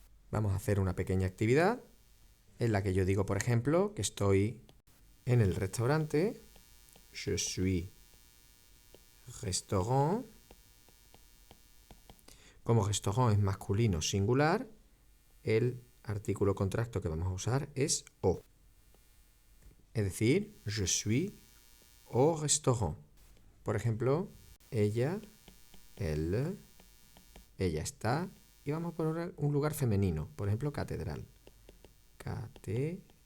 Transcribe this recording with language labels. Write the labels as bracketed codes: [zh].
[es] Vamos a hacer una pequeña actividad en la que yo digo, por ejemplo, que estoy en el restaurante, [fr] je suis restaurant. [es] Como restaurant es masculino singular, el artículo contracto que vamos a usar es o. Es decir, [fr] je suis au restaurant. [es] Por ejemplo, ella, él, ella está. Y vamos a poner un lugar femenino. Por ejemplo, catedral. Catedral.